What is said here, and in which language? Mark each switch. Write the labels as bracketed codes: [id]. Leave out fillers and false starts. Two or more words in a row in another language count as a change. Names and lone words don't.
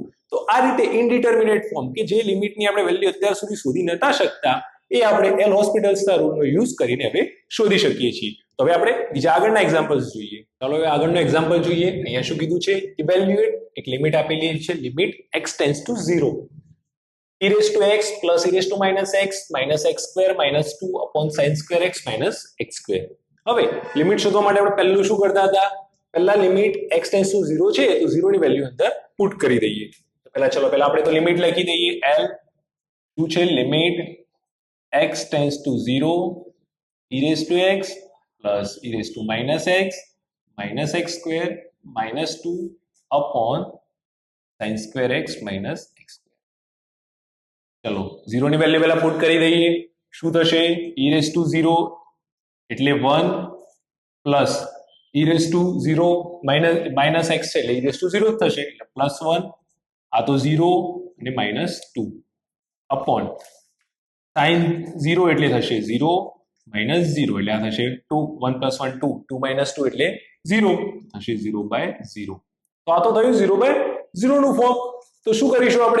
[gu] તો આ રીતે [en] indeterminate form [gu] કે જે લિમિટની આપણે વેલ્યુ અત્યાર સુધી શોધી નતા શકતા એ આપણે એલ હોસ્પિટલ્સના [en] ruleનો use [gu] કરીને હવે શોધી શકીએ છીએ. તો હવે આપણે બીજા આગળના એક્ઝામ્પલ્સ જોઈએ. ચાલો હવે આગળનો એક્ઝામ્પલ જોઈએ. અહીંયા શું કીધું છે? ઇવેલ્યુએટ. એક લિમિટ આપેલી છે, [en] limit x tends to 0, e raised to x plus e raised to -x minus x square minus 2 upon sin square x minus x square. [gu] હવે લિમિટ શોધવા માટે આપણે પહેલું શું કરતા હતા? પહેલા [en] limit x tends to 0 [gu] છે તો 0 ની વેલ્યુ અંદર પુટ કરી દઈએ. તો પહેલા આપણે તો લિમિટ લખી દઈએ. l શું છે? [en] limit x tends to 0 e raised to x plus e raised to -x minus x square minus 2 upon sin square x minus x square. [gu] ચલો 0 ની વેલ્યુ પહેલા પુટ કરી દઈએ. શું થશે? [en] e raised to 0 [gu] એટલે 1 [en] plus e raised to 0 minus x [gu] છે એટલે [en] e raised to 0 [gu] થશે એટલે +1, આ તો 0 અને [en] -2 upon sin 0 [gu] એટલે થશે 0 -0 એટલે આ થશે 2, 1 + 1 2, 2 - 2 એટલે 0 થશે 0/0. તો આ તો થયું 0/0 નું ફોર્મ. તો શું કરીશું આપણે?